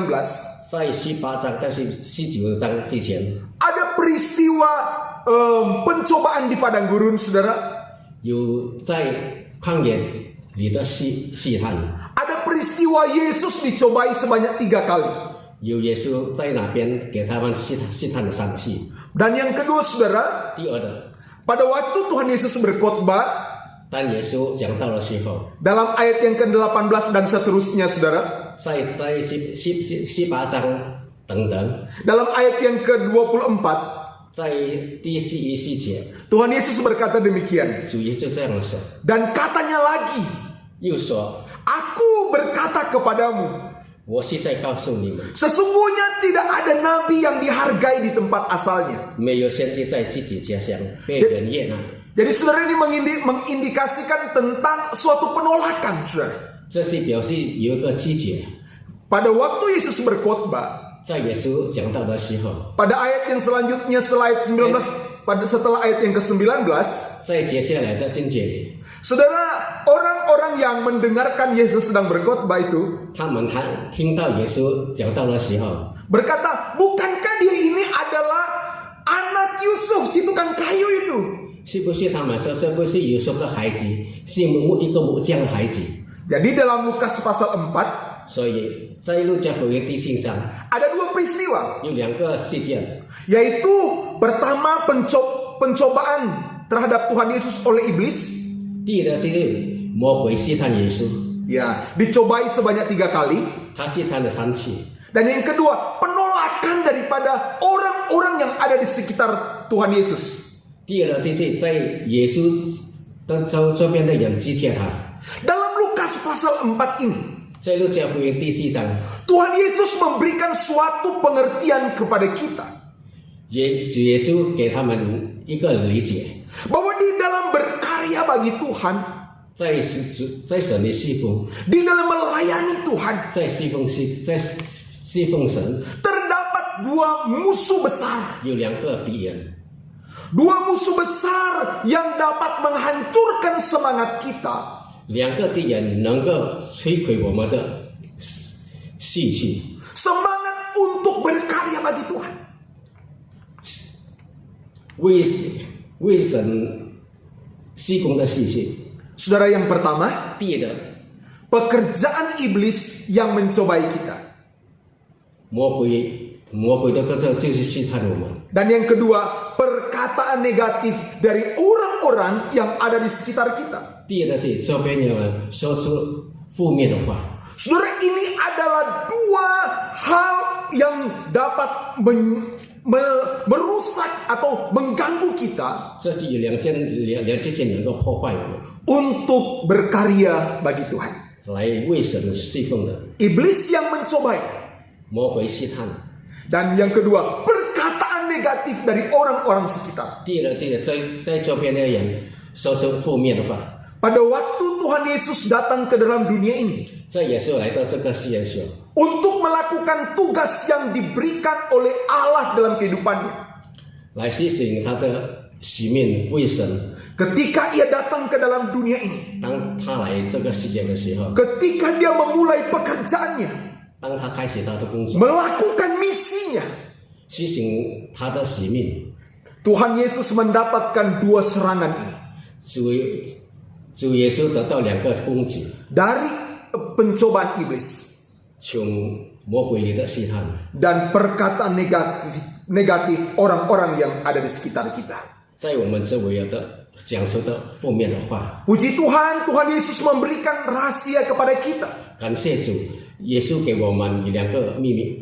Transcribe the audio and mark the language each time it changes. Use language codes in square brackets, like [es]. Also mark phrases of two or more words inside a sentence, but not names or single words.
[zh] 在18章到19章之前， [id] ada peristiwa pencobaan di padang gurun, saudara. [zh] 有在旷野里的试探， [id] Ada peristiwa Yesus dicobai sebanyak 3 kali. [zh] 有耶稣在那边给他们试探的3次。 [id] Dan yang kedua, saudara, [zh] 第二的， [id] pada waktu Tuhan Yesus berkhotbah, [zh] 当耶稣讲道的时候， [id] dalam ayat yang ke-18 dan seterusnya, saudara, [zh] 在18章等等， [id] dalam ayat yang ke-24, [zh] 在第14节， [id] Tuhan Yesus berkata demikian. [zh] 主耶稣这样说， [id] Dan katanya lagi, [zh] 又说 [id] Aku berkata kepadamu, [zh] 我是在告诉你们， [id] sesungguhnya tidak ada nabi yang dihargai di tempat asalnya. [zh] 没有先知在自己家乡被人悦纳。 [id] Jadi saudara, ini mengindikasikan tentang suatu penolakan, saudara. [zh] 这是表示有一个拒绝。 [id] Pada waktu Yesus berkhotbah, [zh] 在耶稣讲道的时候， [id] pada ayat yang selanjutnya setelah ayat 19, setelah ayat yang ke-19, [zh] 在接下来的经节里， [id] saudara, orang-orang yang mendengarkan Yesus sedang berkhotbah itu [zh] 他们听到耶稣讲道的时候， [id] berkata, bukankah dia ini adalah anak Yusuf, si tukang kayu itu? [zh] 是不是他们说这不是耶稣的孩子，是一个木匠的孩子？ [id] Jadi dalam Lukas pasal 4, [zh] 所以在路加福音第4章 [id] ada 2 peristiwa, [zh] 有2个事件， [id] yaitu pertama pencobaan terhadap Tuhan Yesus oleh iblis. [zh] 第一个就是魔鬼试探耶稣， [id] Ya, dicobai sebanyak 3 kali. [zh] 他试探了3次。 [id] Dan yang kedua, penolakan daripada orang-orang yang ada di sekitar Tuhan Yesus. [zh] 第二个就是在耶稣的周边的人拒绝他。 [id] Dalam Lukas pasal 4 ini, [zh] 在路加福音第4章， [id] Tuhan Yesus memberikan suatu pengertian kepada kita. [zh] 主耶稣给他们一个理解， [id] Bahwa di dalam berkarya bagi Tuhan, [zh] 在神的侍奉， [id] di dalam melayani Tuhan, [zh] 在侍奉神， [id] terdapat 2 musuh besar. [zh] 有2个敌人， [id] 2 musuh besar yang dapat menghancurkan semangat kita. [zh] 2 个敌人能够摧毁我们的士气， [id] Semangat untuk berkarya bagi Tuhan. [zh] 为神施工的士气。 [id] Saudara, yang pertama, [zh] 第一个， [id] pekerjaan iblis yang mencobai kita. [zh] 魔鬼的工作就是试探我们。 [id] Dan yang kedua, perkataan negatif dari orang-orang yang ada di sekitar kita. [zh] 第二个是周边人说出负面的话。 [id] Saudara, ini adalah 2 hal yang dapat merusak atau mengganggu kita [zh] 这是有两件能够破坏我们， [id] untuk berkarya bagi Tuhan. [zh] 来为神侍奉的。 [id] Iblis yang mencobai. [zh] 魔鬼试探。 [id] Dan yang kedua, perkataan negatif dari orang-orang sekitar. [zh] 第二个这个在周边的人说出负面的话。 [id] Pada waktu Tuhan Yesus datang ke dalam dunia ini, [zh] 在耶稣来到这个世界上， [id] untuk melakukan tugas yang diberikan oleh Allah dalam kehidupannya. [zh] 来实行他的使命为神。 [id] Ketika ia datang ke dalam dunia ini, [zh] 当他来这个世界的时候， [id] ketika dia memulai pekerjaannya, [zh] 当他开始他的工作， [id] melakukan misinya, [zh] 实行他的使命， [id] Tuhan Yesus mendapatkan 2 serangan ini [zh] 主耶稣得到2个攻击， [id] dari pencobaan iblis [zh] 从魔鬼里的试探， [id] dan perkataan negatif orang-orang yang ada di sekitar kita. [zh] 在我们周围的讲出的负面的话。 [id] Puji Tuhan, Tuhan Yesus memberikan rahasia kepada kita. [zh] 感谢主，耶稣给我们2个秘密。